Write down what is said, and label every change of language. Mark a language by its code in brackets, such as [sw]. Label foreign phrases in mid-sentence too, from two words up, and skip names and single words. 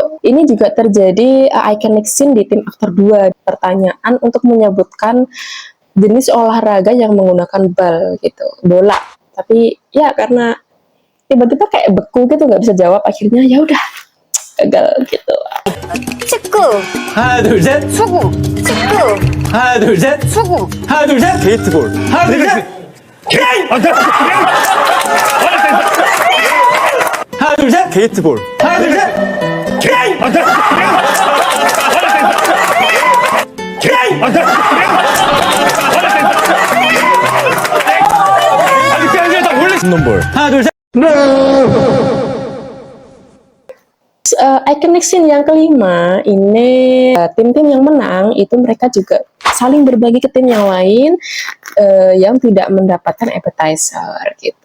[id] Ini juga terjadi [en] iconic scene [id] di tim aktor 2. Pertanyaan untuk menyebutkan jenis olahraga yang menggunakan bal gitu, bola. Tapi ya karena tiba-tiba kayak beku gitu, nggak bisa jawab, akhirnya ya udah gagal gitu. [ko] 축구, 하나 둘 셋. 축구, 축구, 하나 둘 셋. 축구. 하나 둘 셋. 게이트볼. 하나 둘 셋. 하나 둘 셋. 게이트볼. 하나 둘 셋. 홈런볼. 하나 둘 셋. [en] Iconic scene [id] yang kelima ini tim-tim yang menang itu mereka juga saling berbagi ke tim yang lain yang tidak mendapatkan appetizer gitu.